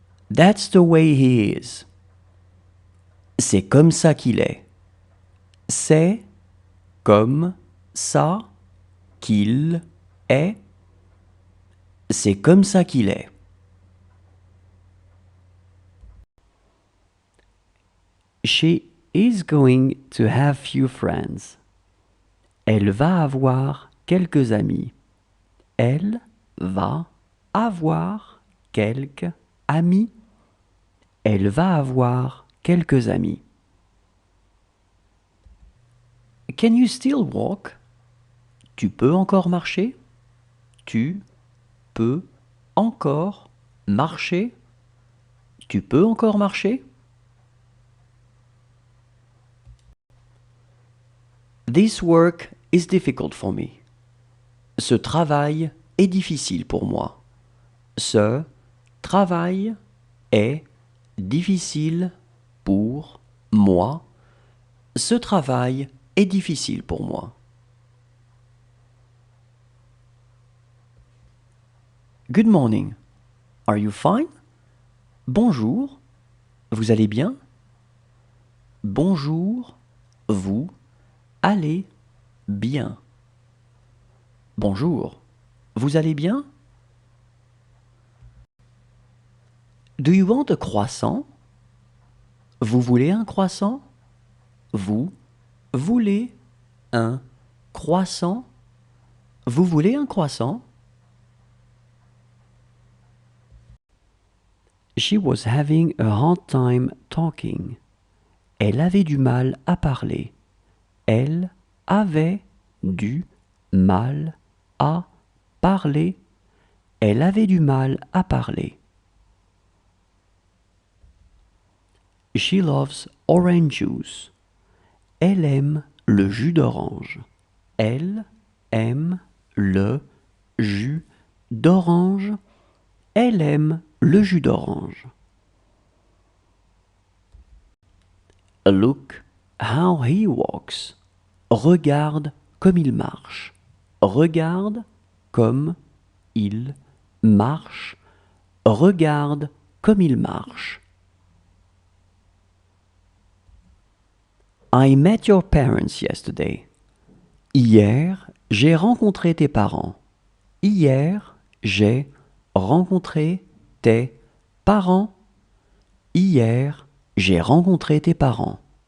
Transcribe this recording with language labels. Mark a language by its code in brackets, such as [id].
[en] That's the way he is. [fr] C'est comme ça qu'il est. C'est comme ça qu'il est, c'est comme ça qu'il est. [en] She is going to have few friends. [fr] Elle va avoir quelques amis. Elle va avoir quelques amis. Elle va avoir quelques amis. [en] Can you still walk? [fr] Tu peux encore marcher? Tu peux encore marcher? Tu peux encore marcher? [en] This work is difficult for me. [fr] Ce travail est difficile pour moi. Ce travail est difficile pour moi. Ce travail est difficile pour moi. [en] Good morning. Are you fine? [fr] Bonjour. Vous allez bien? Bonjour. Vous allez bien. Bonjour. Vous allez bien? [en] Do you want a croissant? [fr] Vous voulez un croissant? Vous voulez un croissant? Vous voulez un croissant? [en] She was having a hard time talking. [fr] Elle avait du mal à parler. Elle avait du mal à parler. Elle avait du mal à parler. [en] She loves orange juice. [fr] Elle aime le jus d'orange. Elle aime le jus d'orange. Elle aime le jus d'orange. [en] Look how he walks. [fr] Regarde comme il marche. Regarde comme il marche. Regarde comme il marche. [en] I met your parents yesterday. [fr] Hier, j'ai rencontré tes parents. Hier, j'ai rencontré tes parents. Hier, j'ai rencontré tes parents.